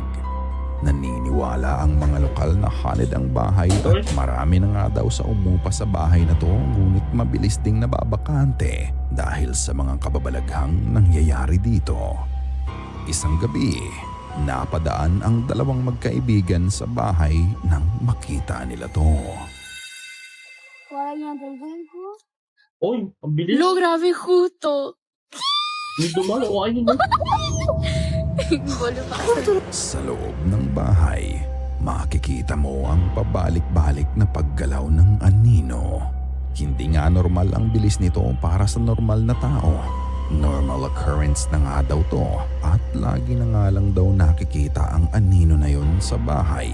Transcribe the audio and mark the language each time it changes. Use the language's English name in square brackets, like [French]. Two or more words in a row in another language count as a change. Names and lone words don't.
[Filipino] Naniniwala ang mga lokal na haunted ang bahay at marami na nga daw sa umupa sa bahay na to ngunit mabilis ding nababakante dahil sa mga kababalaghang nangyayari dito. Isang gabi, napadaan ang dalawang magkaibigan sa bahay nang makita nila to. Oy, ang bilis. [Spanish] Lo grabé justo. [Filipino] May dumalo. Ayun na. Bolo pa. Sa loob ng bahay, makikita mo ang pabalik-balik na paggalaw ng anino. Hindi nga normal ang bilis nito para sa normal na tao. [English] Normal occurrence [Filipino] na nga daw to at lagi na nga lang daw nakikita ang anino na yon sa bahay.